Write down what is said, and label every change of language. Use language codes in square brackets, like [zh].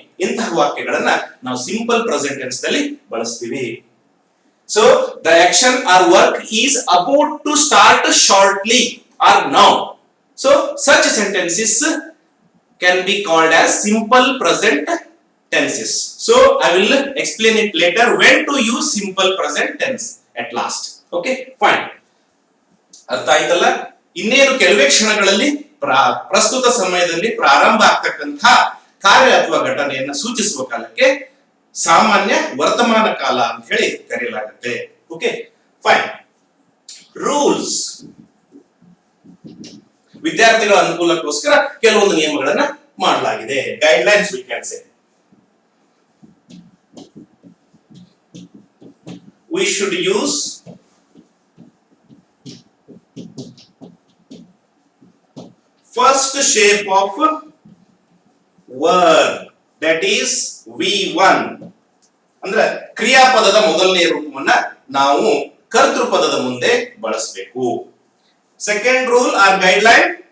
[kn] ಇಂತಹ ವಾಕ್ಯಗಳನ್ನ ನಾವು simple present tense ನಲ್ಲಿ ಬಳಸ್ತೀವಿ. [en] So the action or work is about to start shortly or now. So such sentences can be called as simple present tenses. So I will explain it later when to use simple present tense at last. Okay, fine. [kn] ಅರ್ಥ ಆಯ್ತಲ್ಲ? ಇನ್ನೇನು ಕೆಲವೇ ಕ್ಷಣಗಳಲ್ಲಿ ಪ್ರಸ್ತುತ ಸಮಯದಲ್ಲಿ ಪ್ರಾರಂಭ ಆಗ್ತಕ್ಕಂಥ ಕಾರ್ಯ ಅಥವಾ ಘಟನೆಯನ್ನ ಸೂಚಿಸುವ ಕಾಲಕ್ಕೆ ಸಾಮಾನ್ಯ ವರ್ತಮಾನ ಕಾಲ ಅಂತ ಹೇಳಿ ಕರೆಯಲಾಗುತ್ತೆ. Okay, fine. ರೂಲ್ಸ್, ವಿದ್ಯಾರ್ಥಿಗಳ ಅನುಕೂಲಕ್ಕೋಸ್ಕರ ಕೆಲವೊಂದು ನಿಯಮಗಳನ್ನ ಮಾಡಲಾಗಿದೆ. [en] Guidelines we can say. We should use first shape of verb, that is V1. [kn] ಅಂದ್ರೆ ಕ್ರಿಯಾಪದದ ಮೊದಲನೇ ರೂಪವನ್ನ ನಾವು ಕರ್ತೃಪದದ ಮುಂದೆ ಬಳಸಬೇಕು. [en] second rule or guideline,